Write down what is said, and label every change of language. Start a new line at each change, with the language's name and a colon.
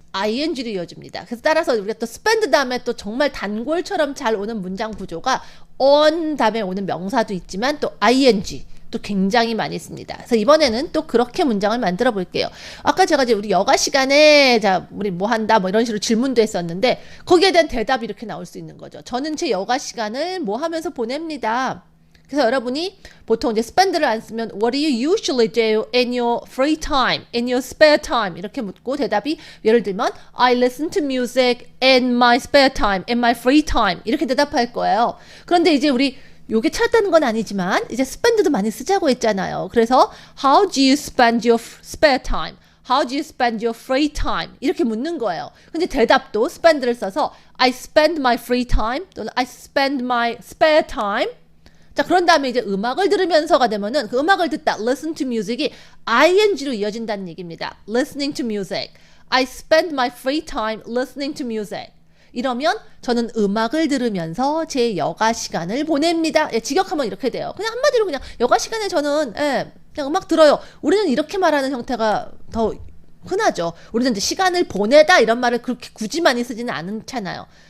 Korean: ing로 이어줍니다. 그래서 따라서 우리가 또 spend 다음에 또 정말 단골처럼 잘 오는 문장 구조가 on 다음에 오는 명사도 있지만 또 ing 또 굉장히 많이 씁니다. 그래서 이번에는 또 그렇게 문장을 만들어 볼게요. 아까 제가 이제 우리 여가 시간에 자 우리 뭐 한다 뭐 이런 식으로 질문도 했었는데 거기에 대한 대답이 이렇게 나올 수 있는 거죠. 저는 제 여가 시간을 뭐 하면서 보냅니다. 그래서 여러분이 보통 이제 spend를 안 쓰면
English: What do you usually do in your free time, in your spare time?
Korean: 이렇게 묻고 대답이 예를 들면
English: I listen to music in my spare time, in my free time
Korean: 이렇게 대답할 거예요.
English: 그런데 이제 우리 요게 찾았다는 건 아니지만 이제 spend도 많이 쓰자고 했잖아요.
Korean: 그래서
English: How do you spend your spare time? How do you spend your free time?
Korean: 이렇게 묻는 거예요. 근데 대답도 spend를 써서
English: I spend my free time
Korean: 또는
English: I spend my spare time
Korean: 자, 그런 다음에 이제 음악을 들으면서가 되면은 그 음악을 듣다,
English: listen to music
Korean: 이 ing로 이어진다는 얘기입니다.
English: listening to music. I spend my free time listening to music.
Korean: 이러면 저는 음악을 들으면서 제 여가 시간을 보냅니다. 예, 직역하면 이렇게 돼요. 그냥 한마디로 그냥 여가 시간에 저는 그냥 음악 들어요. 우리는 이렇게 말하는 형태가 더 흔하죠. 우리는 이제 시간을 보내다 이런 말을 그렇게 굳이 많이 쓰지는 않잖아요.